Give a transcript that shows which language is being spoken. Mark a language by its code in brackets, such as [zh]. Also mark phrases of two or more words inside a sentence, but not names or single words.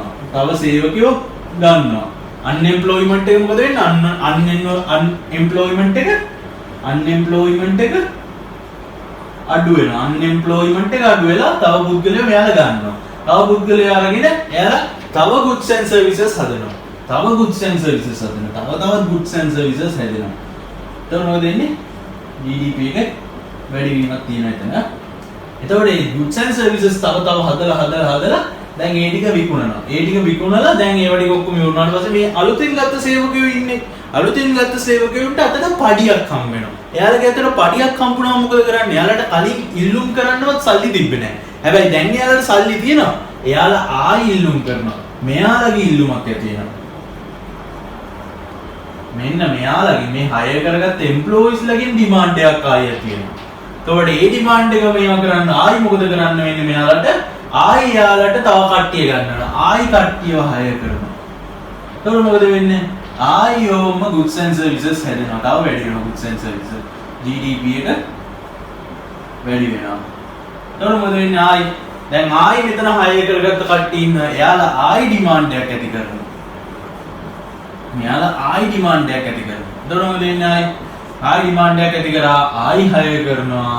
[si] තව සේවකයෝ ගන්නවා. unemployment එක මොකද වෙන්නේ? unemployment එක අඩු වෙනවා. unemployment එක අඩු වෙලා තව පුද්ගලයෝ මෙයාලා ගන්නවා. තව පුද්ගලයෝ අරගෙන එයාලා තව [en] goods and services [si] හදනවා. තව [en] goods and services [si] හදනවා. තවත් [en] goods and services [si] හදනවා. එතකොට මොකද වෙන්නේ? GDP එක වැඩි වීමක් තියෙනවා එතන. එතකොට මේ [en] goods and services [si] තව හදලා දැන් ඒ ටික විකුණනවා. ඒ ටික විකුණලා දැන් ඒව ටික ඔක්කොම ඉවරනාට පස්සේ මේ අලුතින් ගත්ත සේවකයෝ ඉන්නේ. අලුතින් ගත්ත සේවකයන්ට අතට පඩියක් හම්බ වෙනවා. එයාලගේ අතට පඩියක් හම්බුනම මොකද කරන්නේ? එයාලට කලින් ඉල්ලුම් කරන්නවත් සල්ලි තිබ්බේ නැහැ. හැබැයි දැන් එයාලට සල්ලි තියෙනවා. එයාලා ආයි ඉල්ලුම් කරනවා. මෙයාලගේ ඉල්ලුමක් ඇති වෙනවා. මෙන්න මෙයාලගේ මේ හයර් කරගත්ත එම්ප්ලොයිස් ලගෙන් ඩිමාන්ඩ් එකක් ආයෙ තියෙනවා. එතකොට ඒ ඩිමාන්ඩ් එක මේවා කරන්න ආයි මොකද කරන්න වෙන්නේ මෙයාලට? ආයි යාලට තව කට්ටිය ගන්නවා. ආයි කට්ටියව හයර් කරනවා. එතකොට මොකද වෙන්නේ? ආයි ඕම [en] goods and services [si] හැදෙනවා. තව වැඩි වෙනවා [en] goods and services. [si] GDP එක වැඩි වෙනවා. එතකොට මොකද වෙන්නේ? ආයි දැන් ආයි මෙතන හයර් කරගත්ත කට්ටිය ඉන්නවා. එයාලා ආයි ඩිමාන්ඩ් එකක් ඇති කරනවා. මෙයාලා ආයි ඩිමාන්ඩ් එකක් ඇති කරනවා. එතකොට මොකද වෙන්නේ? ආයි ඩිමාන්ඩ් එකක් ඇති කරා ආයි හයර් කරනවා.